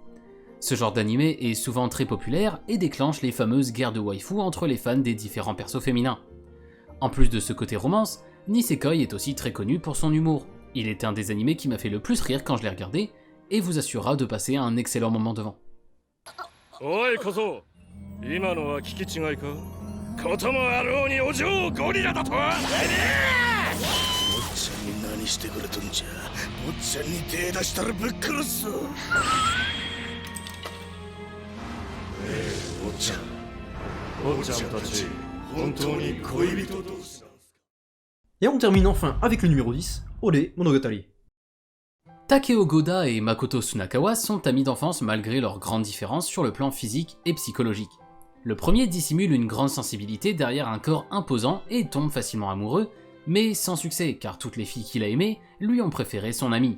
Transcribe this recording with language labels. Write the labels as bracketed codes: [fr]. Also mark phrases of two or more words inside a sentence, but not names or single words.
[fr] Ce genre d'anime est souvent très populaire et déclenche les fameuses guerres de waifu entre les fans des différents persos féminins. En plus de ce côté romance, Nisekoi est aussi très connu pour son humour. Il est un des animés qui m'a fait le plus rire quand je l'ai regardé, et vous assurera de passer un excellent moment devant. [ja] Oi Kozo, 今のは聞き違いか? こともあろうにお嬢ゴリラだとは。おっちゃんに何してくれとんじゃ。おっちゃんに手出したらぶっ殺すぞ。おっちゃん。おっちゃんたち、本当に恋人同士。 [fr] Et on termine enfin avec le numéro 10, Ore Monogatari. Takeo Goda et Makoto Tsunakawa sont amis d'enfance malgré leurs grandes différences sur le plan physique et psychologique. Le premier dissimule une grande sensibilité derrière un corps imposant et tombe facilement amoureux, mais sans succès car toutes les filles qu'il a aimées lui ont préféré son ami.